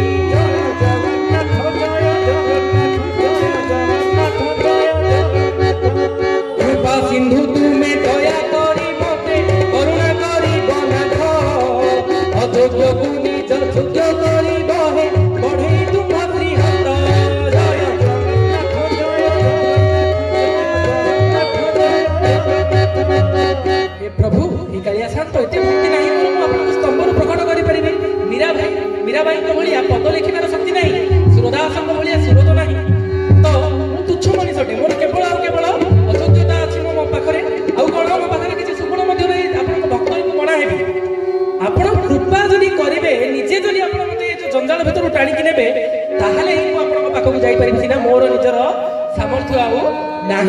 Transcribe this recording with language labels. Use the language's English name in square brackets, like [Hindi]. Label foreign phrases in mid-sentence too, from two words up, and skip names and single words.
[Odia] କୃପା ସିନ୍ଧୁ ତୁମେ ଦୟା କରି ମତେ କରୁଣା କରିବ ନାଥ, ଅଯୋଗ୍ୟକୁ ନିଜ ଯୋଗ୍ୟ କରି ବହେ ବଢେଇ ତୁମ ଶ୍ରୀହସ୍ତ। ହେ ପ୍ରଭୁ, ହେ କାଳିଆ ଶାନ୍ତ, ଏତେ ଭକ୍ତି ନାହି ମୋର, ମୁଁ ଆପଣଙ୍କୁ ସ୍ତମ୍ଭରୁ ପ୍ରକଟ କରିପାରିବି। ମୀରାବାଇଙ୍କ ଭଳିଆ ପଦ ଲେଖିବାର ଶକ୍ତି ନାହିଁ, ସୁରଦାସଙ୍କ ଭଳିଆ ସୁର ତ ନାହିଁ। ତ ମୁଁ ତୁଚ୍ଛ ମଣିଷଟେ, ମୋର କେବଳ ଆଉ କେବଳ ଅଯୋଗ୍ୟତା ଅଛି ମୋ ପାଖରେ, ଆଉ କଣ ମୋ ପାଖରେ କିଛି ସୁଗୁଣ ମଧ୍ୟ ନାହିଁ। ଆପଣଙ୍କ ଭକ୍ତଙ୍କୁ ମଣା ହେବି। ଆପଣ କୃପା ଯଦି କରିବେ, ନିଜେ ଯଦି ଆପଣ ମତେ ଏ ଜଞ୍ଜାଳ ଭିତରୁ ଟାଣିକି ନେବେ, ତାହେଲେ ହିଁ ମୁଁ ଆପଣଙ୍କ ପାଖକୁ ଯାଇପାରିବି ସିନା, ମୋର ନିଜର ସାମର୍ଥ୍ୟ ଆଉ ନାହିଁ।